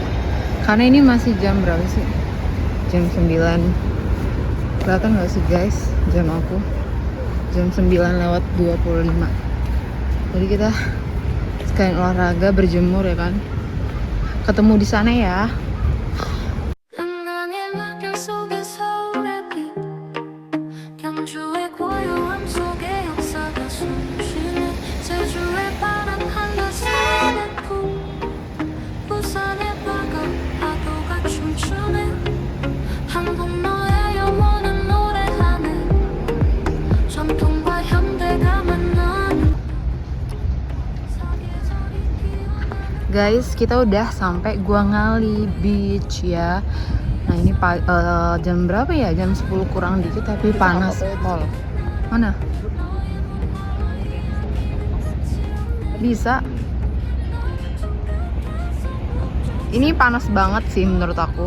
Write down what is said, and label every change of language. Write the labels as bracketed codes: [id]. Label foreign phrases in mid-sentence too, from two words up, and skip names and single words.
[id] Karena ini masih jam berapa sih? Jam 9. Kelihatan nggak sih guys jam aku? Jam 9:25. Jadi kita sekalian olahraga, berjemur ya kan. Ketemu di sana ya. [ko] 낭낭의 막연 속에 서울의 빛 경주의 고요함 속에 역사가 숨쉬네 제주의 바람 한라산의 풍 부산의 바다 파도가 춤추네 한번 너의 영혼은 노래하네 전통과 현대가 만나는 사계절이 피어나는 [id] Guys, kita udah sampai Gua Ngali Beach ya. Nah ini jam berapa ya? Jam 10 kurang dikit tapi panas pol. Mana? Bisa. Ini panas banget sih menurut aku.